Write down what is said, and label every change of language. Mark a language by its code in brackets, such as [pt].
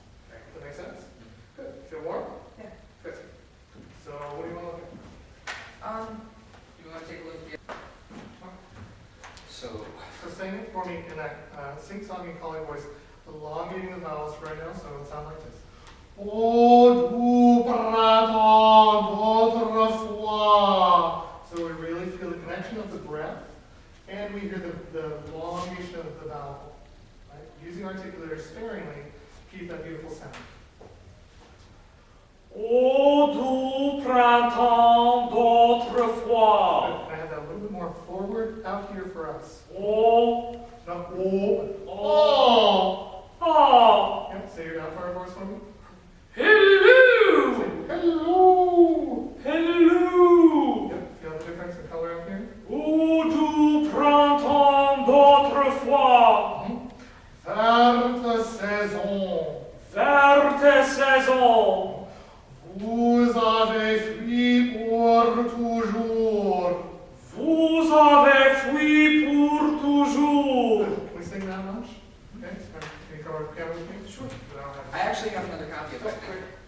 [en] Does that make sense? Good. Feel warm? Yeah. Good. So what do you want to look at? You want to take a look at So, So sing it for me in that sing-songy calling voice, elongating the vowels right now, so it'll sound like this. [fr] O du printemps d'autrefois. [en] So we really feel the connection of the breath, and we hear the elongation of the vowel. Right? Using articulators sparingly, keep that beautiful sound. [fr] Ô du printemps d'autrefois. [en] Can I have that a little bit more forward out here for us? Ô, Not oh, oh. ah, Yep, say your down fire voice for me. hello, Say hello. hello. Yep, feel the difference in color out here? [fr] Ô du printemps d'autrefois. Verte saison, Verte saison, vous avez fui pour toujours. vous avez fui pour toujours. [en] Can we sing that much? Okay, can you cover piano with me? Sure. But I don't have- I actually have another copy of Oh, that. great.